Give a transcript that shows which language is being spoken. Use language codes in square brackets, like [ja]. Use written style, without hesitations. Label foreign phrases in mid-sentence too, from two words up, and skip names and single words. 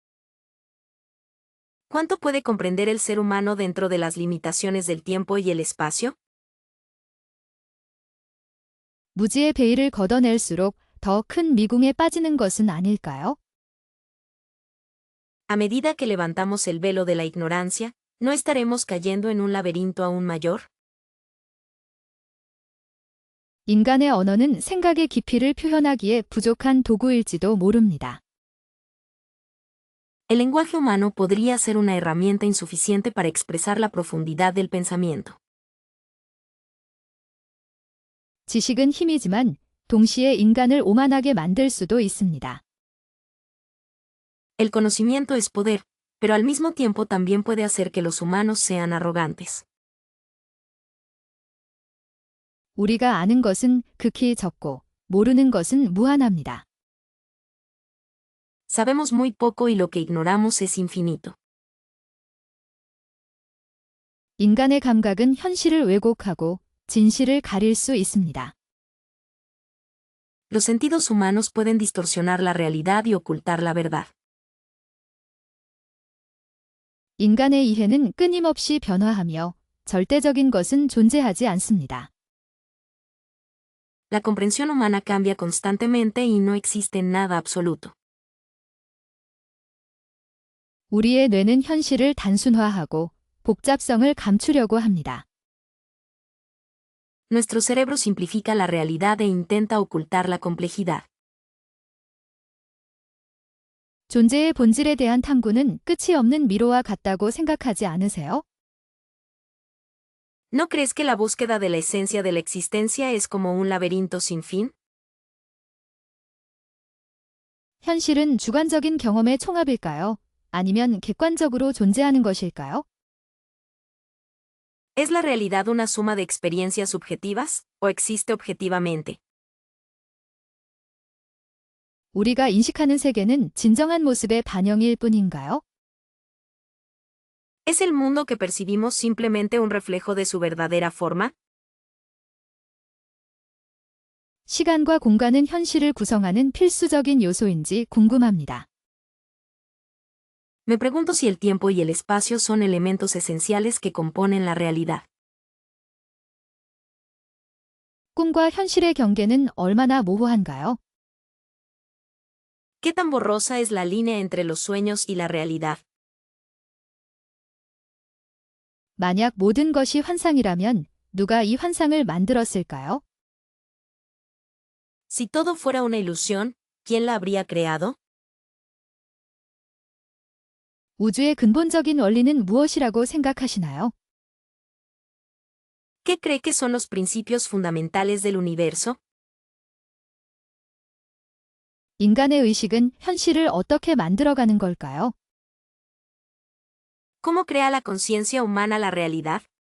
[es] ¿Cuánto puede comprender el ser humano dentro de las limitaciones del tiempo y el espacio? [ko] 무지의 베일을 걷어낼수록 더 큰 미궁에 빠지는 것은 아닐까요? [es] A medida que levantamos el velo de la ignorancia, ¿no estaremos cayendo en un laberinto aún mayor? [ko] 인간의 언어는 생각의 깊이를 표현하기에 부족한 도구일지도 모릅니다. [es] El lenguaje humano podría ser una herramienta insuficiente para expresar la profundidad del pensamiento. [ko] 지식은 힘이지만 동시에 인간을 오만하게 만들 수도 있습니다. [es] El conocimiento es poder, pero al mismo tiempo también puede hacer que los humanos sean arrogantes. [ko] 우리가 아는 것은 극히 적고 모르는 것은 무한합니다. [es] Sabemos muy poco y lo que ignoramos es infinito. [ko] 인간의 감각은 현실을 왜곡하고 진실을 가릴 수 있습니다. [es] Los sentidos humanos pueden distorsionar la realidad y ocultar la verdad. [ko] 인간의 이해는 끊임없이 변화하며 절대적인 것은 존재하지 않습니다. [es] La comprensión humana cambia constantemente y no existe nada absoluto. [ko] 우리의 뇌는 현실을 단순화하고 복잡성을 감추려고 합니다. [es] Nuestro cerebro simplifica la realidad e intenta ocultar la complejidad. [ko] 존재의 본질에 대한 탐구는 끝이 없는 미로와 같다고 생각하지 않으세요? [es] ¿No crees que la búsqueda de la esencia de la existencia es como un laberinto sin fin? [ko] 현실은 주관적인 경험의 총합일까요? 아니면 객관적으로 존재하는 것일까요? [es] ¿Es la realidad una suma de experiencias subjetivas, o existe objetivamente? [ko] 우리가 인식하는 세계는 진정한 모습의 반영일 뿐인가요? [es] ¿Es el mundo que percibimos simplemente un reflejo de su verdadera forma? [ko] 시간과 공간은 현실을 구성하는 필수적인 요소인지 궁금합니다. [es] Me pregunto si el tiempo y el espacio son elementos esenciales que componen la realidad. [ko] 꿈과 현실의 경계는 얼마나 모호한가요? [es] ¿Qué tan borrosa es la línea entre los sueños y la realidad? [ko] 만약 모든 것이 환상이라면 누가 이 환상을 만들었을까요? [es] Si todo fuera una ilusión, ¿quién la habría creado? [ko] 우주의 근본적인 원리는 무엇이라고 생각하시나요? [es] ¿Qué cree que son los principios fundamentales del universo? [ko] 인간의 의식은 현실을 어떻게 만들어가는 걸까요? [es] ¿Cómo crea la conciencia humana la realidad?